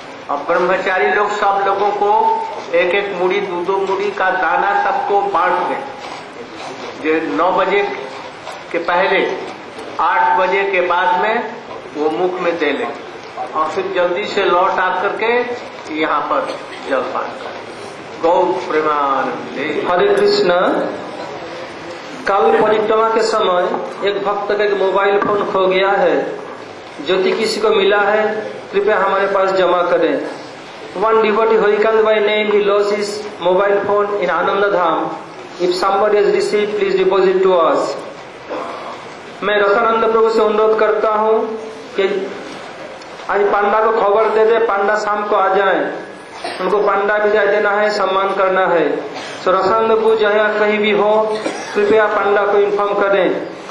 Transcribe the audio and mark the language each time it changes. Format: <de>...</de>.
<hi>अब ब्रह्मचारी लोग सब लोगों को एक एक मुड़ी 2-2 मुड़ी का दाना सबको बांट दें, जो 9 बजे के पहले 8 बजे के बाद में वो मुख में दे लें और फिर जल्दी से लौट आकर के यहाँ पर जलपान करें। गौ प्रेमानंदे। हरे कृष्णा। कल परिक्रमा के समय एक भक्त का एक मोबाइल फोन खो गया है, ज्योति किसी को मिला है, कृपया हमारे पास जमा करें।</hi> <en>One devotee Harikant by name, he lost his mobile phone in Ananda Dham. If somebody has received, please deposit to us.</en> <hi>मैं रसानंद प्रभु से अनुरोध करता हूँ कि आज पांडा को खबर दे दे, पांडा शाम को आ जाएं, उनको पांडा विजय देना है, सम्मान करना है। तो रसानंद प्रभु जहाँ कहीं भी हो, कृपया पांडा को इन्फॉर्म करें।</hi>